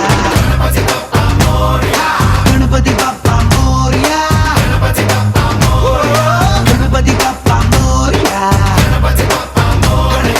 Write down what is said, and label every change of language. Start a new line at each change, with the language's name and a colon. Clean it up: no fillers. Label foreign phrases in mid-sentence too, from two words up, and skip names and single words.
Marathi: गणपती बाप्पा मोरया गणपति बप्पा मोरया, गणपती बाप्पा मोरया गणपति बप्पा मोरया. गणपती बाप्पा मोरया